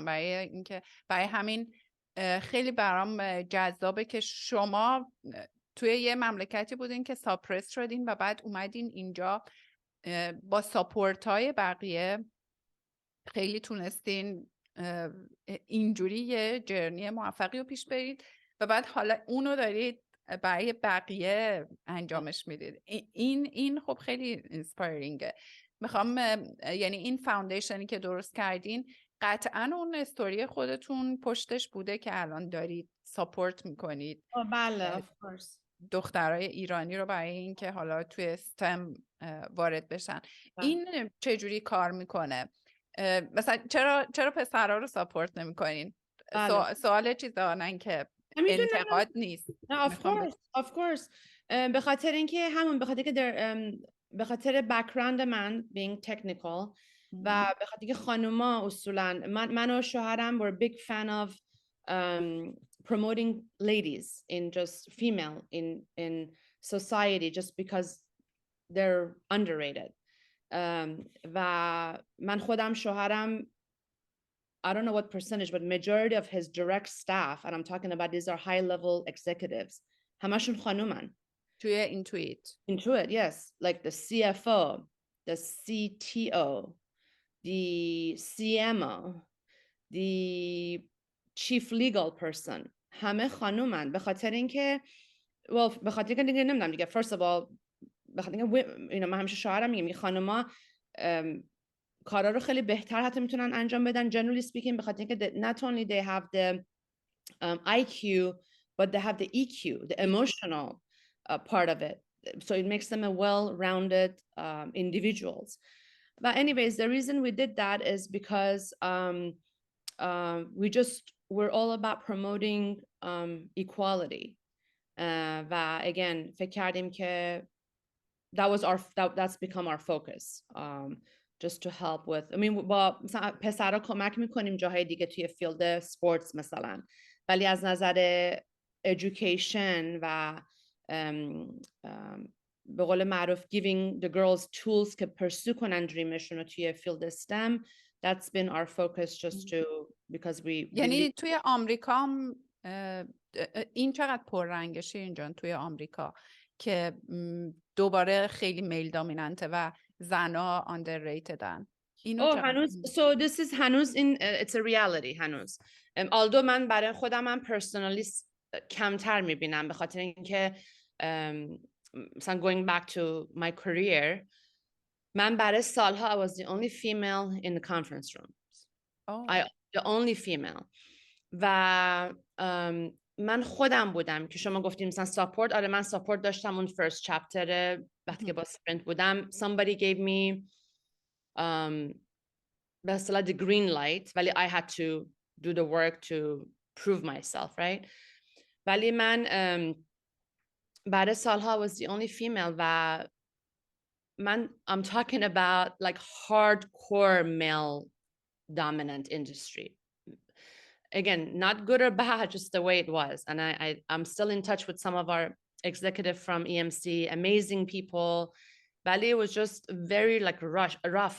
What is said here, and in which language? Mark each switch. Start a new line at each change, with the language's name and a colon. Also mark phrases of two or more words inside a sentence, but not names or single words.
Persian: برای همین خیلی برام جذابه که شما توی یه مملکتی بودین که ساپرس شدین و بعد اومدین اینجا با ساپورت های بقیه خیلی تونستین اینجوری یه جرنی موفقی رو پیش برید و بعد حالا اونو دارید برای بقیه انجامش میدید. این خب خیلی اینسپایرینگه. میخوام یعنی این فاوندیشنی که درست کردین قطعا اون استوری خودتون پشتش بوده که الان دارید ساپورت میکنید.
English: بله of course.
Persian: دخترای ایرانی رو برای این که حالا توی استم وارد بشن. این چجوری کار میکنه؟ مثلا چرا پسرها رو ساپورت نمیکنین؟ سوال چیزا نه که انتقاد نیست. نه
English: of course
Persian: به خاطر اینکه همون به خاطر بک‌گراند من
English: being technical
Persian: و به خاطر اینکه خانوما اصولا من و شوهرم
English: were big fan of promoting ladies in just female in society just because they're underrated.
Persian: و من خودم شوهرم
English: I don't know what percentage, but majority of his direct staff, and I'm talking about these are high-level executives,
Persian: همشون خانومن. توی Intuit,
English: yes. Like the CFO, the CTO, the CMO, the chief legal person,
Persian: همه خانومن. به خاطر اینکه به خاطر اینکه دیگه نمیدونم دیگه
English: first of all
Persian: به خاطر اینکه من همیشه شوهرم میگم خانوما کارا رو خیلی بهتر حتی میتونن انجام بدن
English: generally speaking
Persian: به خاطر اینکه
English: not only they have the IQ but they have the EQ, the emotional part of it, so it makes them a well-rounded individuals. But anyways, the reason we did that is because we're all about promoting equality. و again
Persian: فکر کردیم که
English: that's become our focus. Just to help with, I mean
Persian: با مثلا پسرا کمک میکنیم جاهای دیگه توی
English: field sports
Persian: مثلا، ولی از نظر education و به قول معروف
English: giving the girls tools
Persian: که pursue کنن دریمشون رو توی فیلد STEM,
English: that's been our focus just to because we
Persian: یعنی توی آمریکا این چقدر پررنگه شیرین جان توی آمریکا که دوباره خیلی
English: male dominant
Persian: و زنا underratedن.
English: هنوز so this is هنوز it's a reality هنوز. although
Persian: من برای خودم من
English: personally
Persian: کمتر میبینم به خاطر اینکه مثلا
English: going back to my career
Persian: من برای سالها
English: I was the only female in the conference rooms. The only female.
Persian: و من خودم بودم که شما گفتیم مثلا ساپورت. آره من ساپورت داشتم اون
English: first chapter
Persian: وقتی که با سپرینت بودم.
English: somebody gave me
Persian: به اصطلاح
English: the green light ولی I had to do the work to prove myself, right?
Persian: ولی من بعد سالها
English: was the only female
Persian: و من
English: I'm talking about like hardcore male dominant industry. Again, not good or bad, just the way it was. And I'm still in touch with some of our executive from EMC, amazing people. But it was just very like rough.